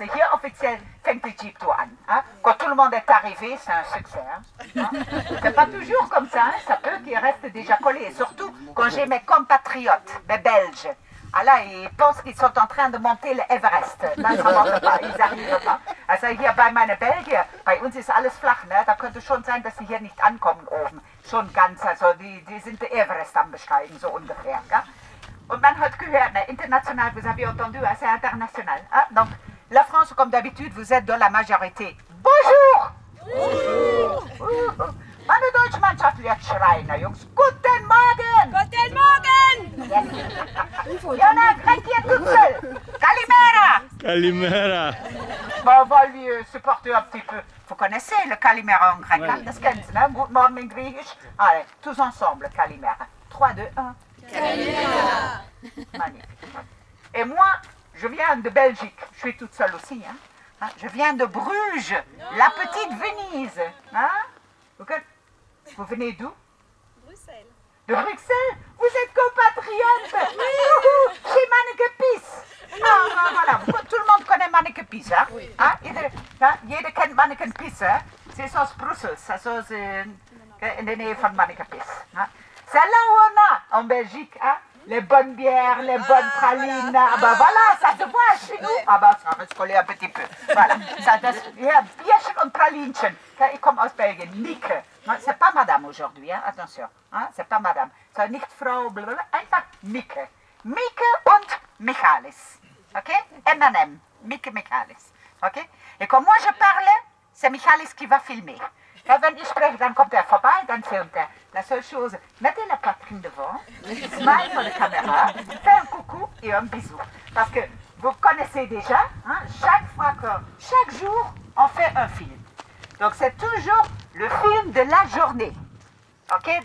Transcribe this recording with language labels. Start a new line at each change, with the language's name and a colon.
French: Et hier, officiellement, fängt le Jeep Tour an. Hein? Quand tout le monde est arrivé, c'est un succès. Hein? C'est pas toujours comme ça. Hein? Ça peut qu'il reste déjà collé. Et surtout, quand j'ai mes compatriotes, mes Belges, ah là, ils pensent qu'ils sont en train de monter l'Everest. Nein, ça monte pas. Ils arrivent pas.
German: Also hier bei meinen Belgier, bei uns ist alles flach. Ne? Da könnte schon sein, dass sie hier nicht ankommen oben. Schon ganz, also die sind der Everest am besteigen, so ungefähr. Gell? Und man hat gehört,
French: international, vous avez entendu, c'est international. Hein? Donc, la France, comme d'habitude, vous êtes dans la majorité. Bonjour!
German: Meine deutsche Mannschaft wird schreien, Jungs. Guten Morgen! Guten Morgen!
French: Jona, Greg toute seule. Calimera!
Greek: Calimera.
French: Bon, on va lui supporter un petit peu. Vous connaissez le Calimera en grec, hein?
German: Das kennen Sie, ne? Guten Morgen in griechisch.
French: Allez, tous ensemble, Calimera. 3, 2, 1.
Greek: Calimera!
French: Magnifique. Et moi, je viens de Belgique. Je suis toute seule aussi, hein? Hein? Je viens de Bruges, la petite Venise. Hein? Vous venez d'où? Bruxelles. De Bruxelles? Vous êtes compatriotes? Youhou, chez Manneke Pies. Ah, ben voilà, tout le monde connaît Manneke Pies, hein? Hein?
German: Jeder kennt Manneke Pies, hein?
French: C'est
German: aus Brussels,
French: c'est
German: in de nähe van
French: Manneke Pies. Hein? C'est là où on a, en Belgique, hein? Les bonnes bières, les bonnes pralines. Ah ben voilà, ça se voit chez nous. Ah ben ça reste collé un petit peu. Voilà, ça,
German: ja, Bierchen und Pralinchen. Ich komme aus Belgien, Mieke.
French: C'est pas madame aujourd'hui, hein? Attention. Hein? C'est pas madame. C'est
German: nicht Frau,
French: blablabla.
German: Einfach Mieke. Mieke und Michalis. Ok? M&M. Mieke Michalis. Ok?
French: Et comme moi je parle, c'est Michalis qui va filmer.
German: Ja, wenn ich spreche, dann kommt er vorbei, dann filmt er.
French: La seule chose, mettez la poitrine devant, smile pour la caméra, faites un coucou et un bisou. Parce que vous connaissez déjà, hein, chaque jour, on fait un film. Donc c'est toujours le film de la journée. Ok?